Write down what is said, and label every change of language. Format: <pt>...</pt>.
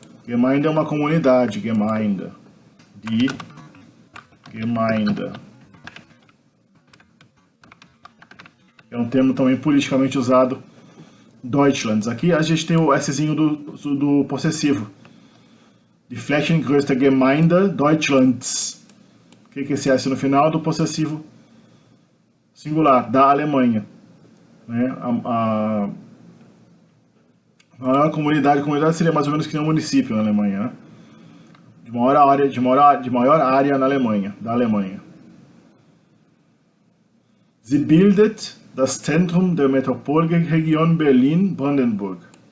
<pt>Gemeinde é uma comunidade. Gemeinde.</pt> <de>Die Gemeinde.</de> <pt>É um termo também politicamente usado, Deutschlands. Aqui a gente tem o Szinho do possessivo.</pt> <de>Die Flächengrößte Gemeinde Deutschlands.</de> <pt>O que é esse S no final? Do possessivo singular, da Alemanha. Né? A maior comunidade seria mais ou menos que nem um município na Alemanha, né? De maior área na Alemanha, da Alemanha.</pt> <de>Sie bildet das Zentrum der Metropolregion Berlin-Brandenburg.</de>